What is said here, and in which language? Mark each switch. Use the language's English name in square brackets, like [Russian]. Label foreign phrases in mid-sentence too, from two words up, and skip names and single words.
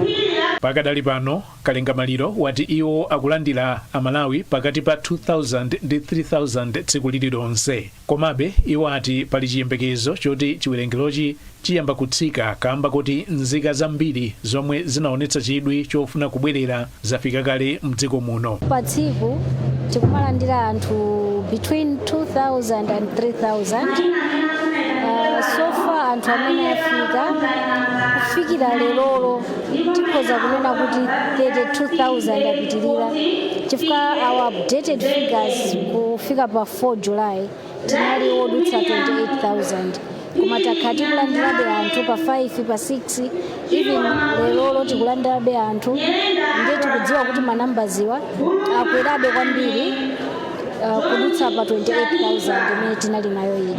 [Nyanja] Pakadali pano Kalenga Maliro wati iwo akulandira Amalawi pakati pa 2000 ndi 3000 tsiku lililonse. Komabe iwo ati pali chiyembekezo choti chiwerengerochi chiyamba kutsika kamba kuti nzika zambiri zomwe zinaonetsa chidwi chofuna kubwerera zafika kale mdziko muno. Pa tsiku tikumalandira anthu [English] between 2000 and 3000. So far [Nyanja] anthu amene afika kufikira lerolo tikhoza kunena kuti 32,000 apitirira. Chifukwa [English] our updated figures [Nyanja] kufika pa 4 July tinali odutsa 28,000. Koma takhala tikulandirabe anthu pa 5, pa 6, even lerolo tikulandirabe anthu. Ndiye tikudziwa kuti manambaziwa akwerabe kwambiri kudutsa pa 28,000 imene tinali nayo iji.